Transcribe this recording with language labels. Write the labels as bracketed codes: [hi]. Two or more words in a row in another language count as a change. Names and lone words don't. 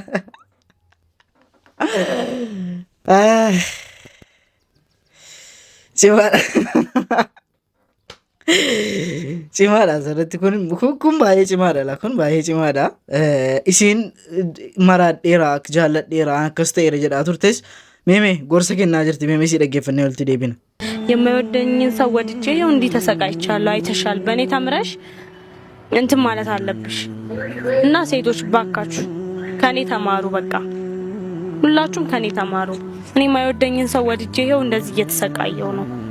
[om] cimaadha asirratti kun baay'ee cimaadha kun baay'ee cimaadha isiin maraadheeraa jaalladheeraa akkas ta'eera jedhaa turtes meeme gorsa kennaa jirti meeme si dhaggeeffannee walitti deebina [am] የማይወደኝን ሰው ወድጄ ይኸው እንዲህ ተሰቃይቻለሁ አይተሻል በእኔ ተምረሽ እንትን ማለት አለብሽ እና ሴቶች ባካችሁ ከኔ ተማሩ በቃ ሁላችሁም ከኔ ተማሩ እኔ የማይወደኝን ሰው ወድጄ ይኸው እንደዚህ እየተሰቃየው ነው